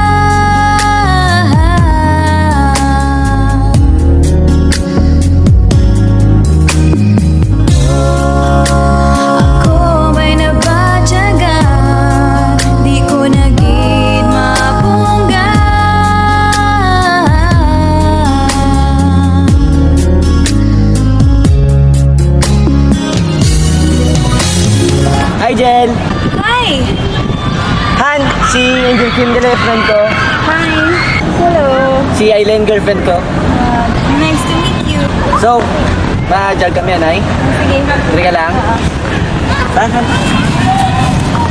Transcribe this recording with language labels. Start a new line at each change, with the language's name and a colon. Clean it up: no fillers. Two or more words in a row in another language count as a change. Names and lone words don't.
Hiligaynon: Ako may nabatyagan, di ko na gid mapunggan.
English: Hi, Jen! Hi! Han!
Hiligaynon: Si Angel Kim girlfriend ko.
English: Hi! Hello!
Hiligaynon: Si Aileen girlfriend ko.
English: Nice to meet you. So,
Hiligaynon: ma-jog kami, anay. Sige. Tari ka lang. Saan?